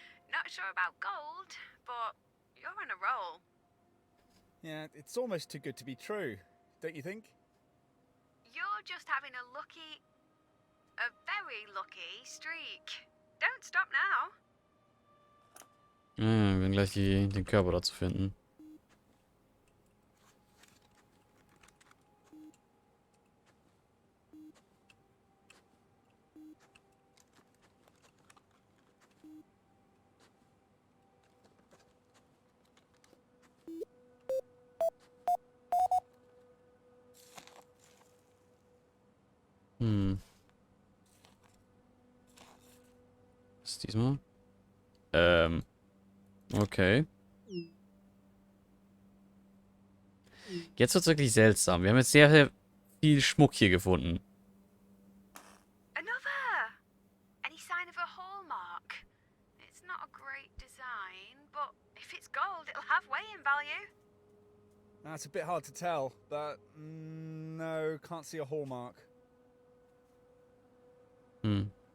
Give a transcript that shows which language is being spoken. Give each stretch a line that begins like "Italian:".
English: Not sure about gold, but you're on a roll. Yeah, it's almost too good to be true, don't you think? You're just having a very lucky streak. Don't stop now.
German: Ja, wir werden gleich den Körper dazu finden. Hm. Was ist diesmal? Okay. Jetzt wird es wirklich seltsam. Wir haben jetzt sehr, sehr viel Schmuck hier gefunden.
English: Another! Any sign of a hallmark? It's not a great design, but if it's gold, it'll have weighing value. That's a bit hard to tell, but no, can't see a hallmark. Hm.